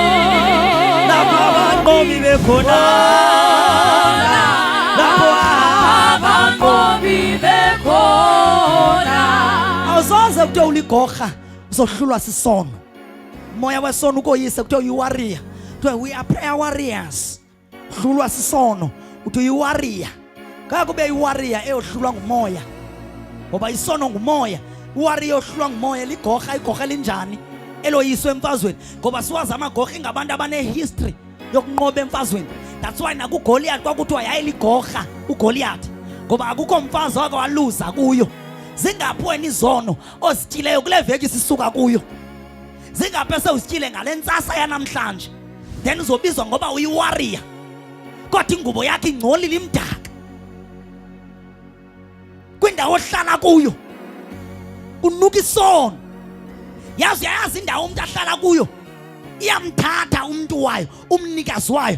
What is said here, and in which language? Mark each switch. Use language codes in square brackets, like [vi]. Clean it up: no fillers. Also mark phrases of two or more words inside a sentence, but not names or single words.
[zu] Lapha abanqobi bekhona, lapho abanqobi bekhona. Awusoze kuthiwa uligorha uzohlulwa sisono. Moya wesono ukoyise kuthiwa uyi-warrior, kuthiwa [en] we are prayer warriors. [zu] Hlulwa sisono uthi uyi-warrior. Kakube yi-warrior eyohlulwa ngumoya, ngoba isono ngumoya. I-warrior yohlulwa ngumoya ligorha, igorha linjani eloyiswe emfazweni, ngoba siwazi amagorha ingabantu abane-history yokunqoba emfazweni. [en] That's why [zu] nakuGoliath kwakuthiwa yayiligorha uGoliath, ngoba akukho mfazi wake waluza kuyo. [xh] Zingaphi wena izono ozityileyo kule veki sisuka kuyo? Zingaphi esewuzityile ngale ntsasa yanamhlanje? Then uzobizwa ngoba uyi-warrior, kodwa ingubo yakhe ingcolile imdaka. Kwindawo ohlala kuyo unuka isono. Yazi uyayazi indawo umuntu ahlala kuyo iyamthatha umuntu wayo, umnikazi wayo.